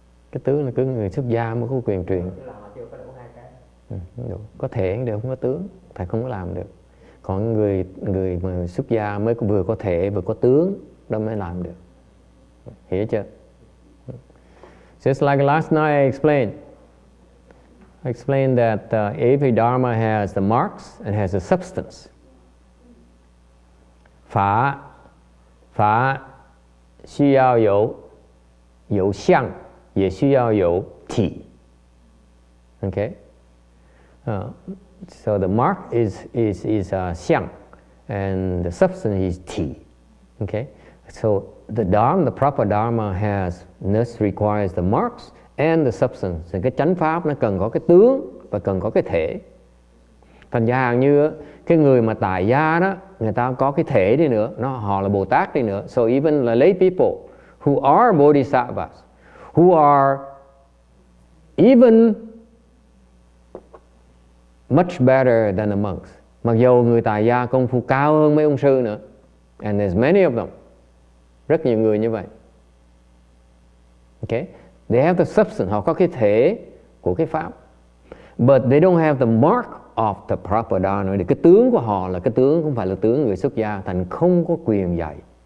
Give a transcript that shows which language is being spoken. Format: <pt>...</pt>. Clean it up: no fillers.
<vi>Cái tướng là cứ người xuất gia mới có quyền truyền. Họ chưa có đủ hai cái. Có thể đều không có tướng, thầy không có làm được. Còn người mà xuất gia mới vừa có thể vừa có tướng, đó mới làm được. Hiểu chưa?</vi> <en>Just like last night I explained that every dharma has the marks and has a substance.</en> <zh>Pháp 需要有相，也需要有体。 Okay?</zh> <en>So the mark is 相 and the substance is 体. Okay? So the proper dharma requires the marks and the substance.</en> <vi>Thì cái chánh pháp nó cần có cái tướng và cần có cái thể. Thành ra như cái người mà tại gia đó, người ta có cái thể đi nữa, họ là Bồ Tát đi nữa.</vi> <en>So even the lay people who are bodhisattvas, who are even much better than the monks.</en> <vi>Mặc dù người tại gia công phu cao hơn mấy ông sư nữa.</vi> <en>And there's many of them.</en> <vi>Rất nhiều người như vậy. Okay?</vi> <en>They have the substance,</en> <vi>họ có cái thể của cái pháp.</vi> <en>But they don't have the mark of the proper dharma.</en> <vi>Cái tướng của họ là cái tướng, không phải là tướng người xuất gia, thành không có quyền dạy.</vi>